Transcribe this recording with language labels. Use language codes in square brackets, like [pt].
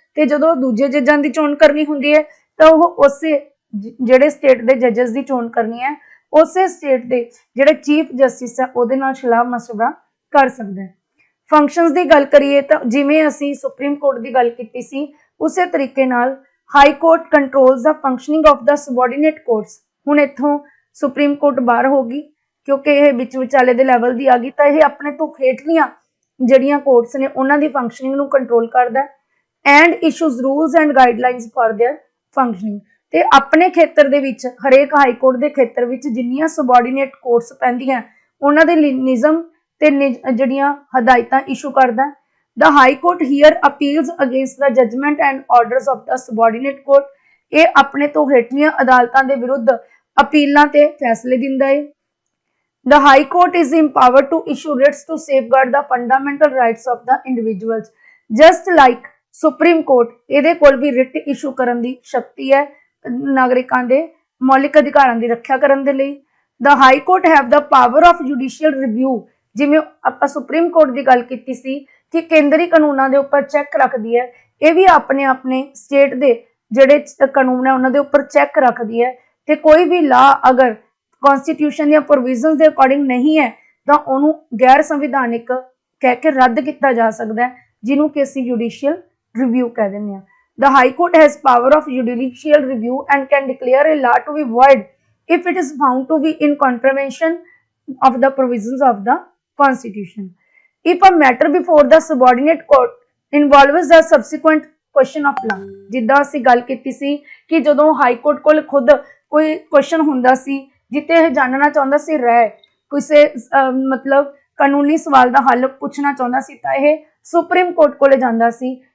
[pa] ਤੇ ਜਦੋਂ ਦੂਜੇ ਜੱਜਾਂ ਦੀ ਚੋਣ ਕਰਨੀ ਹੁੰਦੀ ਹੈ ਤਾਂ ਉਹ ਉਸੇ ਜਿਹੜੇ ਸਟੇਟ ਦੇ ਜੱਜਸ ਦੀ ਚੋਣ ਕਰਨੀ ਹੈ ਉਸੇ ਸਟੇਟ ਦੇ ਜਿਹੜੇ ਚੀਫ ਜਸਟਿਸ ਹੈ ਉਹਦੇ ਨਾਲ ਸਲਾਹ ਮਸ਼ਵਰਾ ਕਰ ਸਕਦਾ ਹੈ। ਫੰਕਸ਼ਨਸ ਦੀ ਗੱਲ ਕਰੀਏ ਤਾਂ ਜਿਵੇਂ ਅਸੀਂ ਸੁਪਰੀਮ ਕੋਰਟ ਦੀ ਗੱਲ ਕੀਤੀ ਸੀ ਉਸੇ ਤਰੀਕੇ ਨਾਲ [en] High court controls the functioning of the subordinate courts. [pa] ਹੁਣ ਇੱਥੋਂ ਸੁਪਰੀਮ ਕੋਰਟ ਬਾਹਰ ਹੋਗੀ ਕਿਉਂਕਿ ਇਹ ਵਿੱਚ ਵਿਚਾਲੇ ਦੇ ਲੈਵਲ ਦੀ ਆ ਗਈ ਤਾਂ ਇਹ ਆਪਣੇ ਤੋਂ ਹੇਠਲੀਆਂ ਜਿਹੜੀਆਂ ਕੋਰਟਸ ਨੇ ਉਹਨਾਂ ਦੀ ਫੰਕਸ਼ਨਿੰਗ ਨੂੰ ਕੰਟਰੋਲ ਕਰਦਾ [en] And issues rules and guidelines for their functioning. [pa] ਤੇ ਆਪਣੇ ਖੇਤਰ ਦੇ ਵਿੱਚ ਹਰੇਕ ਹਾਈ ਕੋਰਟ ਦੇ ਖੇਤਰ ਵਿੱਚ ਜਿੰਨੀਆਂ ਸਬਆਰਡੀਨੇਟ ਕੋਰਟਸ ਪੈਂਦੀਆਂ ਉਹਨਾਂ ਦੇ ਨਿਯਮ ਤੇ ਜਿਹੜੀਆਂ ਹਦਾਇਤਾਂ ਇਸ਼ੂ ਕਰਦਾ। [en] The high court hear appeals against the judgment and orders of the subordinate court. [pa] ਇਹ ਆਪਣੇ ਤੋਂ ਹੇਠਲੀਆਂ ਅਦਾਲਤਾਂ ਦੇ ਵਿਰੁੱਧ अपीलों ते फैसले दिंदा है। [en] The High Court is empowered to issue writs to safeguard the fundamental rights of the individuals, just like [pa] supreme court ਇਹਦੇ ਕੋਲ ਵੀ ਰਿਟ ਇਸ਼ੂ ਕਰਨ ਦੀ ਸ਼ਕਤੀ ਹੈ ਨਾਗਰਿਕਾਂ ਦੇ ਮੌਲਿਕ ਅਧਿਕਾਰਾਂ ਦੀ ਰੱਖਿਆ ਕਰਨ ਦੇ ਲਈ। [en] the high court have the power of judicial review, [pa] ਜਿਵੇਂ ਆਪਾਂ ਸੁਪਰੀਮ ਕੋਰਟ ਦੀ ਗੱਲ ਕੀਤੀ ਸੀ ਕਿ ਕੇਂਦਰੀ ਕਾਨੂੰਨਾਂ ਦੇ ਉੱਪਰ ਚੈੱਕ ਰੱਖਦੀ ਹੈ, ਇਹ ਵੀ ਆਪਣੇ ਆਪਣੇ ਸਟੇਟ ਦੇ ਜਿਹੜੇ ਕਾਨੂੰਨ ਹੈ ਉਹਨਾਂ ਦੇ ਉੱਪਰ ਚੈੱਕ ਰੱਖਦੀ ਹੈ ਤੇ ਕੋਈ ਵੀ ਲਾ ਅਗਰ ਕਨਸਟੀਟਿਊਸ਼ਨ ਦੀਆਂ ਪ੍ਰੋਵੀਜ਼ਨਸ ਦੇ ਅਕੋਰਡਿੰਗ ਨਹੀਂ ਹੈ ਤਾਂ ਉਹਨੂੰ ਗੈਰ ਸੰਵਿਧਾਨਿਕ ਕਹਿ ਕੇ ਰੱਦ ਕੀਤਾ ਜਾ ਸਕਦਾ ਹੈ, ਜਿਹਨੂੰ ਕਿ ਅਸੀਂ ਜੁਡੀਸ਼ੀਅਲ ਰਿਵਿਊ ਕਹਿ ਦਿੰਦੇ ਹਾਂ। [en] The High Court has power of judicial review and can declare a law to be void if it is found to be in contravention of the provisions of the Constitution. If a matter before the subordinate court involves the subsequent question of law, [pa] ਜਿੱਦਾਂ ਅਸੀਂ ਗੱਲ ਕੀਤੀ ਸੀ ਕਿ ਜਦੋਂ high court ਕੋਲ ਖੁਦ ਕੋਈ question ਹੁੰਦਾ ਸੀ ਜਿੱਤੇ ਇਹ ਜਾਣਨਾ ਚਾਹੁੰਦਾ ਸੀ ਰਾਏ ਕਿਸੇ ਮਤਲਬ ਕਾਨੂੰਨੀ ਸਵਾਲ ਦਾ ਹੱਲ ਪੁੱਛਣਾ ਚਾਹੁੰਦਾ ਸੀ ਤਾਂ ਇਹ ਸੁਪਰੀਮ ਕੋਰਟ ਕੋਲੇ ਜਾਂਦਾ ਸੀ।